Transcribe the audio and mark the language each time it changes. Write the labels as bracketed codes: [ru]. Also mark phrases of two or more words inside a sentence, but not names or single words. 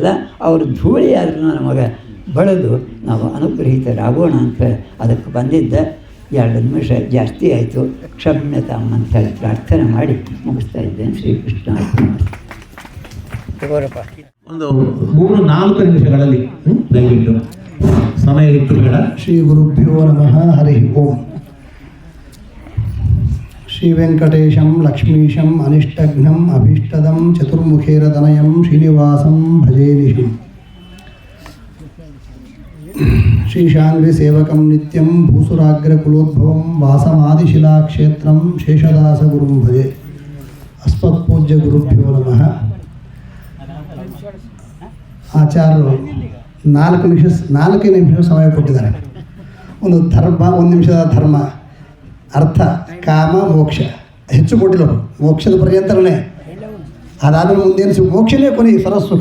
[kn] ಅವರು ಧೂಳಿ ಆದ್ರೂ ನಮಗೆ ಬಳಿದು ನಾವು ಅನುಗ್ರಹಿತರಾಗೋಣ ಅಂತ ಅದಕ್ಕೆ ಬಂದಿದ್ದ. 2 ನಿಮಿಷ ಜಾಸ್ತಿ ಆಯಿತು, ಕ್ಷಮ್ಯತಾಮ್ ಅಂತೇಳಿ ಪ್ರಾರ್ಥನೆ ಮಾಡಿ ಮುಗಿಸ್ತಾ ಇದ್ದೇನೆ. ಶ್ರೀಕೃಷ್ಣ ಒಂದು 3-4 ನಿಮಿಷಗಳಲ್ಲಿ ದಯವಿಟ್ಟು ಸಮಯ ಹೆಚ್ಚು ಬೇಡ. [sa] ಶ್ರೀ ಗುರುಭ್ಯೋ ನಮಃ. ಹರಿ ಓಂ. ಶ್ರೀ ವೆಂಕಟೇಶಂ ಲಕ್ಷ್ಮೀಶಂ ಅನಿಷ್ಟಘ್ನಂ ಅಭೀಷ್ಟದಂ ಚತುರ್ಮುಖೇರತನಯಂ ಶ್ರೀನಿವಾಸಂ ಭಜೇ ನಿಶಂ. ಶ್ರೀಶಾಂಗ್ರಿ ಸೇವಕಂ ನಿತ್ಯಂ ಭೂಸುರಾಗ್ರಕುಲೋದ್ಭವಂ ವಾಸಮಾದಿಶಿಲಾಕ್ಷೇತ್ರಂ ಶೇಷದಾಸ ಗುರುಂ ಭಜೆ. ಅಸ್ಮತ್ಪೂಜ್ಯ ಗುರುಭ್ಯೋ ನಮಃ. [kn] ಆಚಾರ್ಯರು 4 ನಿಮಿಷ ಸಮಯ ಕೊಟ್ಟಿದ್ದಾರೆ. ಒಂದು ಧರ್ಮ, 1 ನಿಮಿಷದ ಧರ್ಮ, ಅರ್ಥ, ಕಾಮ, ಮೋಕ್ಷ, ಹೆಚ್ಚು ಕೊಟ್ಟಿಲ್ಲ. ಮೋಕ್ಷದ ಪರ್ಯಂತರನೇ, ಅದಾದರೂ ಮುಂದೇನು ಮೋಕ್ಷನೇ ಕೊನೆ ಸರಸ್ಸುಖ.